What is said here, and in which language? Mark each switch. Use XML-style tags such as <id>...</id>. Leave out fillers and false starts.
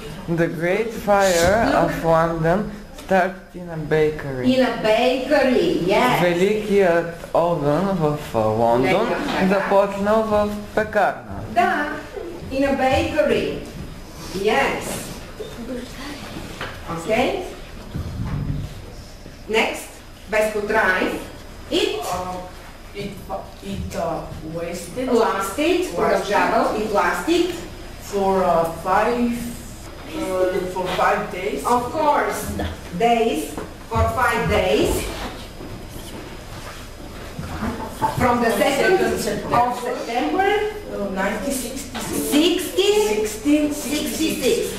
<en>The Great Fire of London started in a bakery. In a bakery, yes.</en> <bg>Великият огън в Лондон започнал в пекарна. Да,</bg> <en>in a bakery. Yes. Okay. Next,</en> <bg>без потрай.</bg> <en>It lasted. Lasted,</en> <bg>продължавал.</bg> <en>It lasted. For 5 days. Of course, days, for 5 days. From the 2nd of September 1666.</en>